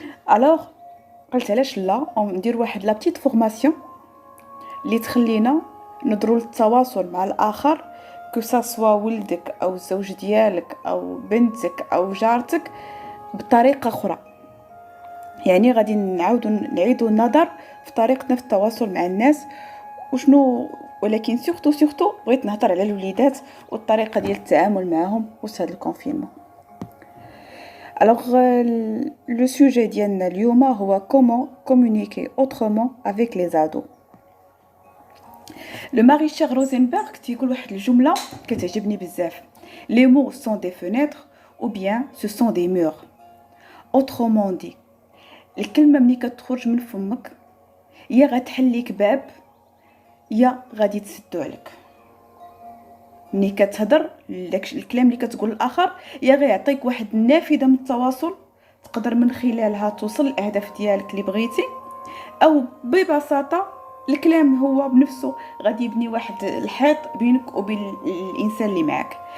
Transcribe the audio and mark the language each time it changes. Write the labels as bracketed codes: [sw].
[ar] الوغ قلت علاش لا ندير واحد لا بتيت فورماسيون اللي تخلينا ندرو التواصل مع الاخر، كو سوا ولدك او الزوج ديالك او بنتك او جارتك بطريقه اخرى. يعني غادي نعيدوا النظر في طريقتنا في التواصل مع الناس وشنو. ولكن سورتو بغيت نهضر على الوليدات والطريقه ديال التعامل معهم وسط هذا الكونفينمون. [fr] Alors, le sujet [ar] ديالنا اليوم هو [fr] comment communiquer autrement avec les ados. [ar] Le Maréchal Rosenberg تيقول واحد الجملة كتعجبني بزاف. [fr] Les mots sont des fenêtres ou bien ce sont des murs. Autrement dit, [ar] الكلمة ملي كتخرج من فمك يا غتحليك باب يا غادي تسدو عليك. ملي كتهضر داك الكلام اللي كتقول الاخر يا غيعطيك واحد النافذه من التواصل تقدر من خلالها توصل الاهداف ديالك اللي بغيتي، او ببساطه الكلام هو بنفسه غادي يبني واحد الحيط بينك وبين الانسان اللي معك.